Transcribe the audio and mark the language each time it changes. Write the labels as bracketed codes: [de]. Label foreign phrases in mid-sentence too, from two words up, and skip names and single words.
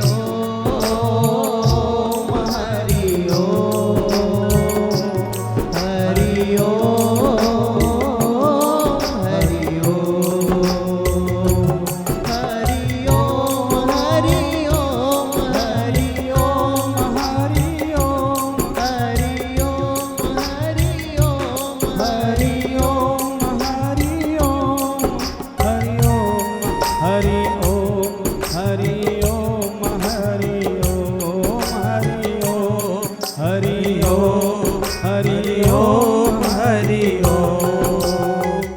[sa] ଓମ୍ ହରି ଓମ୍ ହରି ଓମ୍ ହରି ଓମ୍ ହରି ଓମ୍ ହରି ଓମ୍ ହରି ଓମ୍ ହରି ଓମ୍ ହରି ଓମ୍ ହରି ଓମ୍ ହରି ଓମ୍ हरि ओम हरि ओम हरि ओम हरि ओम हरि ओम हरि ओम हरि ओम